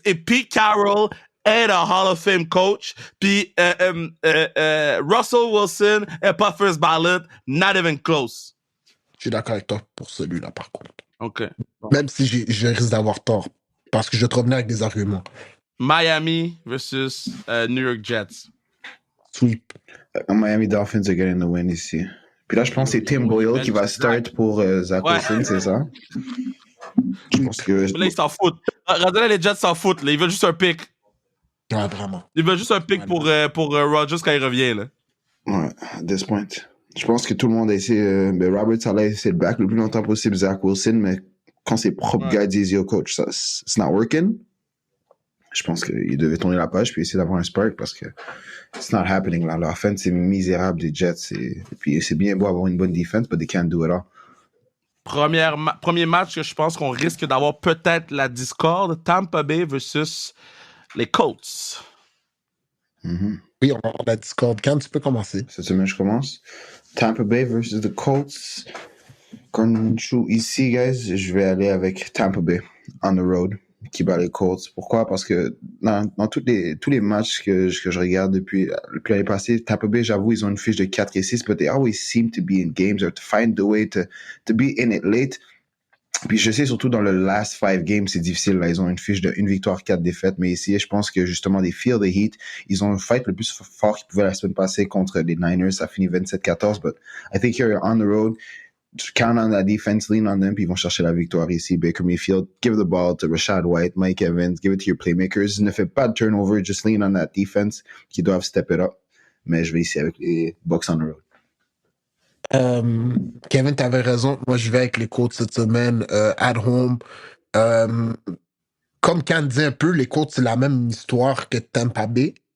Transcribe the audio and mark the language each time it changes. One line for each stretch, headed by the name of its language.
French: Et Pete Carroll est un Hall of Fame coach. Puis Russell Wilson est pas first ballot,
English: not even close.
French: Je suis d'accord avec toi pour celui-là, par contre. OK. Même si je risque d'avoir tort. Parce que je vais te revenir avec des arguments.
English: Miami versus New York Jets. Sweep. Miami Dolphins are getting the win ici.
French: Puis là, je pense que c'est Tim Boyle qui va start pour Zach Wilson, c'est ça? Je pense que... Mais là, ils s'en foutent. Regardez, les Jets s'en foutent. Là. Ils veulent juste un pick. Ouais, vraiment. Ils veulent juste un pick pour Rodgers quand il revient. Là.
English: Ouais, at this point.
French: Je pense que tout le monde a essayé... Robert Saleh a essayé de back le plus longtemps possible Zach Wilson, mais quand ses propres gars disent «
English: Yo, coach,
French: ça,
English: it's not working »,
French: Je pense qu'il devait tourner la page puis essayer d'avoir un spark parce que
English: it's not happening
French: là. L'offense c'est misérable des Jets. Et puis c'est bien beau avoir une bonne defense,
English: but they can't do it all.
French: Premier match que je pense qu'on risque d'avoir peut-être la discorde, Tampa Bay versus les Colts. Oui, on va avoir la Discord. Quand tu peux commencer? Cette semaine, je commence.
English: Tampa Bay versus the Colts.
French: Quand je suis ici, guys, je vais aller avec Tampa Bay
English: on the road
French: qui bat les Colts. Pourquoi? Parce que dans tous les matchs que je regarde depuis l'année passée, Tampa Bay, j'avoue, ils ont une fiche de 4-6,
English: but they always seem to be in games or to find the way to be in it late.
French: Puis je sais, surtout dans le
English: last 5 games,
French: c'est difficile. Là. Ils ont une fiche de 1 victoire, 4 défaites. Mais ici, je pense que justement, des
English: feel the heat.
French: Ils ont un fight le plus fort qu'ils pouvaient la semaine passée contre les Niners. Ça finit 27-14.
English: But I think here on the road, count on that defense, lean on them,
French: puis ils vont chercher la victoire ici.
English: Baker Mayfield, give the ball to Rashad White, Mike Evans, give it to your playmakers.
French: Ne faites pas de turnover,
English: just lean on that defense
French: qui doivent
English: step it up.
French: Mais je vais ici avec les Bucks
English: on the road.
French: Kevin, tu avais raison. Moi, je vais avec les Colts cette semaine,
English: at home.
French: Comme Can dit un peu, les Colts, c'est la même histoire que Tampa Bay.